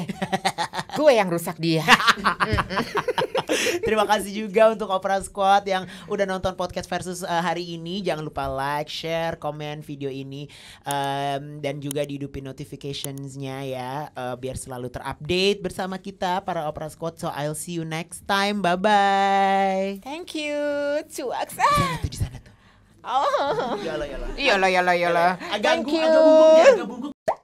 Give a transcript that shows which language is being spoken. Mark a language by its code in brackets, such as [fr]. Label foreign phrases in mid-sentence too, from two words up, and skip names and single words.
[id] Gue yang rusak dia. Terima kasih juga untuk Opera Squad yang udah nonton podcast versus hari ini. Jangan lupa like, share, komen video ini dan juga dihidupin notificationsnya ya biar selalu terupdate bersama kita para Opera Squad. [en] So I'll see you next time. Bye bye. Thank you, [id] cuak. Di sana tuh. Oh. Iyalah. Iyalah. Agak [en] Thank you. [id] agak bungkuk.